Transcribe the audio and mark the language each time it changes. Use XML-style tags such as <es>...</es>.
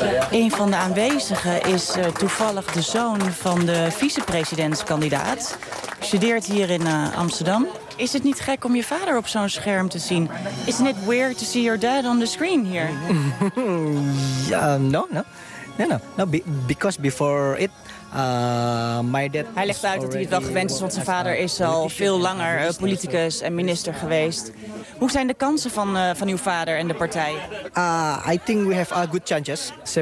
<nl>Een van de aanwezigen is toevallig de zoon van de vicepresidentskandidaat. Studeert hier in Amsterdam. Is het niet gek om je vader op zo'n scherm te zien?</nl> <en>Isn't it weird to see your dad on the screen here? Ja, no. Because before it, my dad.</en> <nl>Hij legt uit dat hij het wel gewend is, want zijn vader is al veel langer politicus en minister geweest. Hoe zijn de kansen van uw vader en de partij?</nl> <en>I think we have good chances.</en>